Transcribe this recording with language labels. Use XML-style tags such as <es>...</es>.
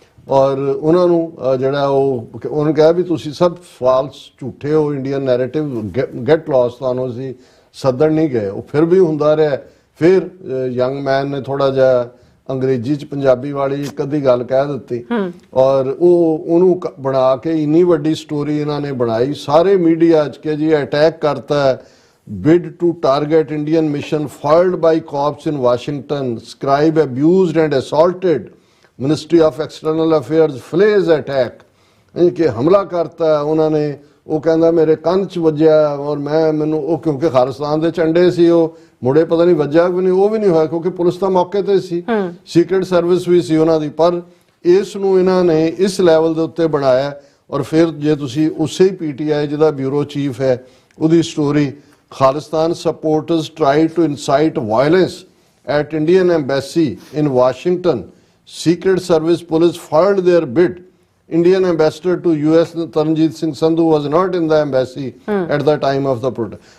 <pa>ਔਰ ਉਹਨਾਂ ਨੂੰ ਜਿਹੜਾ ਉਹਨੇ ਕਿਹਾ ਵੀ ਤੁਸੀਂ ਸਭ ਫਾਲਸ ਝੂਠੇ ਹੋ,</pa> <en>Indian narrative get lost,</en> <pa>ਤੁਹਾਨੂੰ ਅਸੀਂ ਸੱਦਣ ਨਹੀਂ ਗਏ। ਉਹ ਫਿਰ ਵੀ ਹੁੰਦਾ ਰਿਹਾ। ਫਿਰ ਯੰਗ ਮੈਨ ਨੇ ਥੋੜਾ ਜਿਹਾ ਅੰਗਰੇਜ਼ੀ 'ਚ ਪੰਜਾਬੀ ਵਾਲੀ ਇੱਕ ਅੱਧੀ ਗੱਲ ਕਹਿ ਦਿੱਤੀ ਔਰ ਉਹਨੂੰ ਬਣਾ ਕੇ ਇੰਨੀ ਵੱਡੀ ਸਟੋਰੀ ਇਹਨਾਂ ਨੇ ਬਣਾਈ ਸਾਰੇ ਮੀਡੀਆ 'ਚ ਕਿ ਜੀ ਅਟੈਕ ਕਰਤਾ ਹੈ।</pa> <en>bid to target Indian mission foiled by cops in Washington, scribe abused and assaulted, Ministry of External Affairs flays attack।</en> <pa>ਕਿ ਹਮਲਾ ਕਰਤਾ ਉਹਨਾਂ ਨੇ। ਉਹ ਕਹਿੰਦਾ ਮੇਰੇ ਕੰਨ 'ਚ ਵੱਜਿਆ ਔਰ ਮੈਨੂੰ ਉਹ ਕਿਉਂਕਿ ਖਾਲਿਸਤਾਨ ਦੇ ਝੰਡੇ ਸੀ ਉਹ ਮੁੜੇ ਪਤਾ ਨਹੀਂ ਵੱਜਿਆ ਵੀ ਨਹੀਂ, ਉਹ ਵੀ ਨਹੀਂ ਹੋਇਆ ਕਿਉਂਕਿ ਪੁਲਿਸ ਤਾਂ ਮੌਕੇ ਤੇ ਸੀ, ਸੀਕ੍ਰੇਟ ਸਰਵਿਸ ਵੀ ਸੀ ਉਹਨਾਂ ਦੀ। ਪਰ ਇਸ ਨੂੰ ਇਹਨਾਂ ਨੇ ਇਸ ਲੈਵਲ ਦੇ ਉੱਤੇ ਬਣਾਇਆ। ਔਰ ਫਿਰ ਜੇ ਤੁਸੀਂ ਉਸੇ PTI ਜਿਹਦਾ ਬਿਊਰੋ ਚੀਫ ਹੈ ਉਹਦੀ story,</pa> <en>Khalistan supporters try to incite violence at Indian embassy in Washington, secret service police fired their bid, Indian ambassador to US Taranjeet Singh Sandhu was not in the embassy at the time of the protest।</en>